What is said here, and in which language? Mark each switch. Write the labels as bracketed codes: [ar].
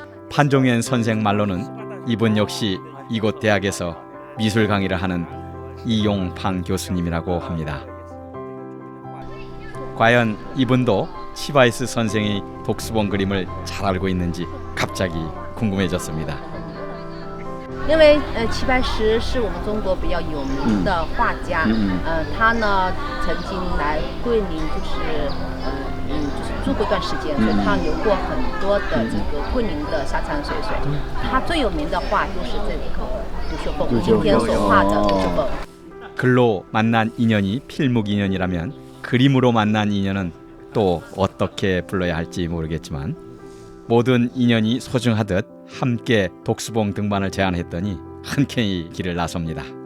[ko] 판종yen 선생 말로는 이분 역시 이곳 대학에서 미술 강의를 하는 이용팡 교수님이라고 합니다. 과연 이분도 치바이스 선생의 독수봉 그림을 잘 알고 있는지 갑자기 궁금해졌습니다. [zh] 因为齐白石是我们中国比较有名的画家，他呢曾经来桂林，就是住过一段时间，所以他留过很多的这个桂林的山山水水。他最有名的画就是这个独秀峰，今天所画的独秀峰。 [ko] 글로 만난 인연이 필묵 인연이라면 그림으로 만난 인연은 또 어떻게 불러야 할지 모르겠지만 모든 인연이 소중하듯 함께 독수봉 등반을 제안했더니 흔쾌히 길을 나섭니다.